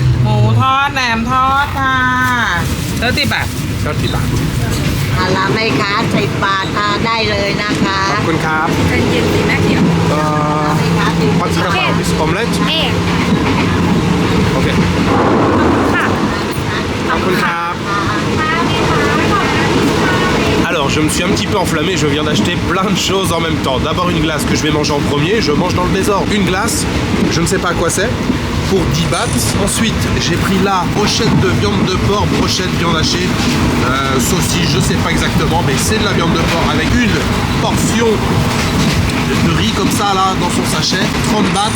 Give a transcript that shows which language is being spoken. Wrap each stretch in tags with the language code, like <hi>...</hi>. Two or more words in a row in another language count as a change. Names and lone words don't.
<th>หมูทอดแหนมทอดค่ะ30 บาท 30 บาท อะไรไหมคะ10 บาททานได้เลยนะคะ ขอบคุณครับ เป็นเย็นดีแม่เขียว</th> <en>What's the about? Omelette?</en> <th>เอก Okay. ค่ะ ขอบคุณครับ</th> <fr>Alors je me suis un petit peu enflammé, je viens d'acheter plein de choses en même temps. D'abord une glace que je vais manger en premier, je mange dans le désordre. Une glace, je ne sais pas à quoi c'est, pour 10 bahts. Ensuite j'ai pris la brochette de viande de porc, brochette viande hachée, saucisse, je sais pas exactement, mais c'est de la viande de porc avec une portion de riz comme ça là dans son sachet, 30 bahts.</fr>